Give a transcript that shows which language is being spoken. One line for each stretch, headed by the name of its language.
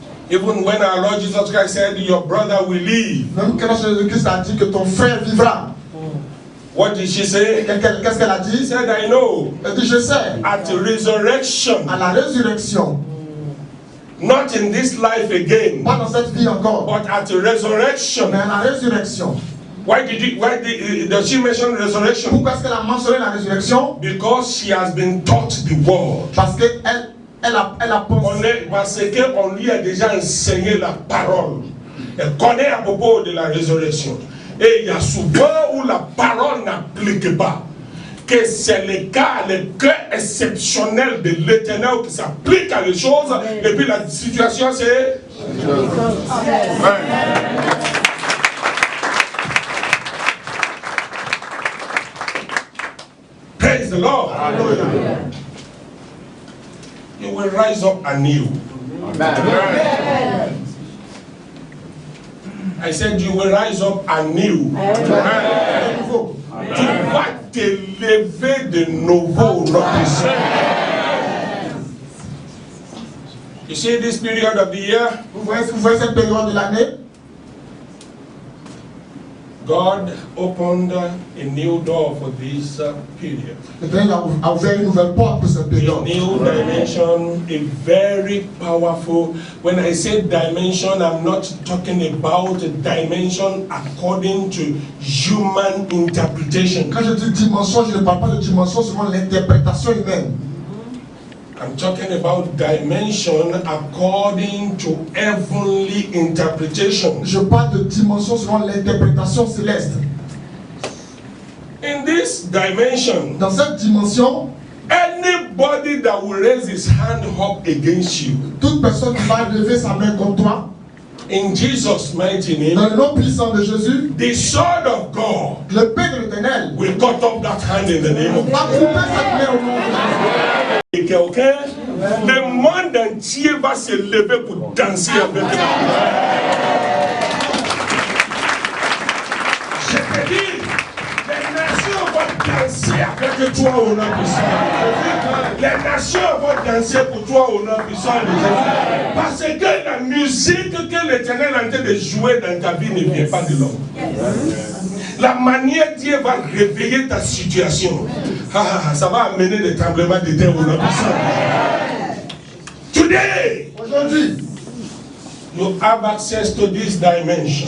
English: Even when our Lord Jesus Christ said, your brother will live.
French: Même quand Jésus-Christ a dit que ton frère vivra.
English: What did she say?
French: Qu'est-ce qu'elle a dit?
English: She said, I know.
French: Elle dit, je sais.
English: At resurrection,
French: À la résurrection,
English: not in this life again,
French: pas dans cette vie encore,
English: but at resurrection,
French: mais à la résurrection,
English: Why does she mention resurrection?
French: Pourquoi est-ce qu'elle a mentionné la résurrection?
English: Because she has been taught the word.
French: Parce qu'elle a pensé. Parce qu'on lui a déjà enseigné la parole. Elle connaît à propos de la résurrection. Et il y a souvent où la parole n'applique pas. Que c'est le cas exceptionnel de l'Éternel qui s'applique à les choses. Et puis la situation c'est...
English: Praise the Lord. Hallelujah. You will rise up anew. Amen. I said you will rise up anew. Amen.
French: Tu vas t'élever de nouveau, notre.
English: You see this period of the year?
French: Vous voyez cette période de l'année?
English: God opened a new door for this period.
French: L'Éternel a ouvert une nouvelle porte pour cette
English: A
French: période.
English: new dimension, a very powerful. When I say dimension, I'm not talking about a dimension according to human interpretation.
French: Quand je dis dimension, je ne parle pas de dimension selon l'interprétation humaine.
English: I'm talking about dimension according to heavenly interpretation.
French: Je parle de dimension selon l'interprétation céleste.
English: In this dimension,
French: Dans cette dimension,
English: anybody that will raise his hand up against you,
French: toute personne qui va lever sa main contre toi,
English: in Jesus' mighty
French: dans
English: name,
French: le nom puissant de Jésus,
English: the sword of God
French: le paix de l'Éternel
English: will cut off that hand in the name of
French: va couper cette main au nom de Jésus. Et quelqu'un, le monde entier va se lever pour danser avec nous. Je te dis, les nations vont danser avec toi au nom puissant. Les nations vont danser pour toi au nom puissant de Jésus. Parce que la musique que l'Éternel est en train de jouer dans ta vie ne vient pas de l'homme. La manière Dieu va réveiller ta situation, ça va amener des tremblements de terre au nom puissant.
English: Today,
French: Aujourd'hui,
English: you have access to this dimension.